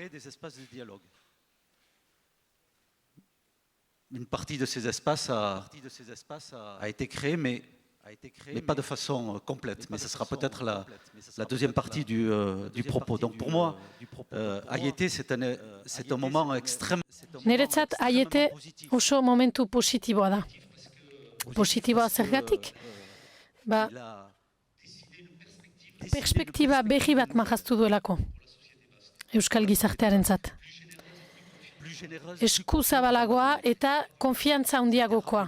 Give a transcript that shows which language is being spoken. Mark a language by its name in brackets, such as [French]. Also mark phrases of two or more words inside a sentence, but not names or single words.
[French] Une partie de ces espaces a été créée, mais pas de façon complète. Mais ce sera peut-être la deuxième partie du propos. Donc pour moi, Aiete, c'est un moment extrêmement... [Basque] Niretzat Aiete oso momentu positiboa da. Positiboa zergatik? Ba, perspektiba berri bat marraztu duelako. Euskal gizartearentzat. Eskuzabalagoa eta konfiantza handiagokoa.